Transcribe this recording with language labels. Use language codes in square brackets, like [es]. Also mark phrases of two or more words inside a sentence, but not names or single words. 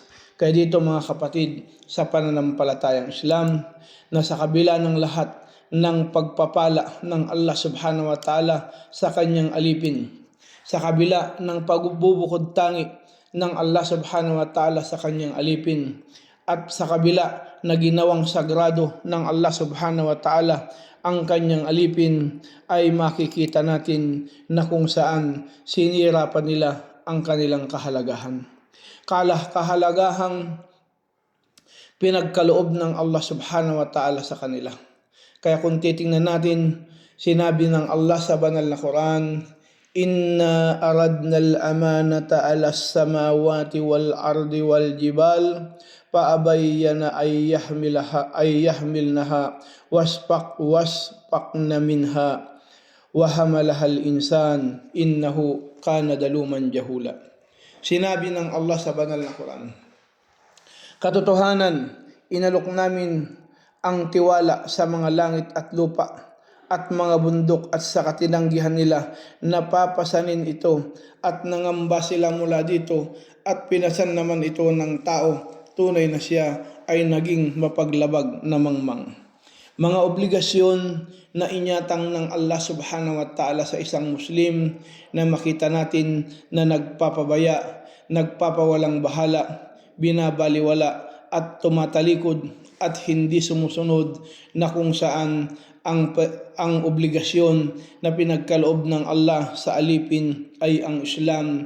[tl] Kaya dito mga kapatid, sa pananampalatayang Islam, na sa kabila ng lahat ng pagpapala ng Allah [ar] سبحانه وتعالى [tl] sa kanyang alipin, sa kabila ng pagbubukod tangi ng Allah [ar] سبحانه وتعالى [tl] sa kanyang alipin, at sa kabila na ginawang sagrado ng Allah [ar] سبحانه وتعالى [tl] ang kanyang alipin, ay makikita natin na kung saan sinira pa nila ang kanilang kahalagahan. Kahalagahang pinagkaloob ng Allah [ar] سبحانه وتعالى [tl] sa kanila. Kaya kung titingnan natin, sinabi ng Allah sa banal na Quran, [ar] "إنا عرضنا الأمانة على السماوات والأرض والجبال فأبين أن يحملنها وأشفقن منها وحملها الإنسان إنه كان ظلوما جهولا." [tl] Sinabi ng Allah sa banal na Quran, katotohanan, inalok namin ang tiwala sa mga langit at lupa at mga bundok, at sa katinanggihan nila napapasanin ito at nangamba sila mula dito, at pinasan naman ito ng tao, tunay na siya ay naging mapaglabag na mangmang. Mga obligasyon na inyatang ng Allah [ar] سبحانه وتعالى [tl] sa isang Muslim, na makita natin na nagpapabaya, nagpapawalang bahala, binabaliwala at tumatalikod at hindi sumusunod, na kung saan ang obligasyon na pinagkaloob ng Allah sa alipin ay ang Islam.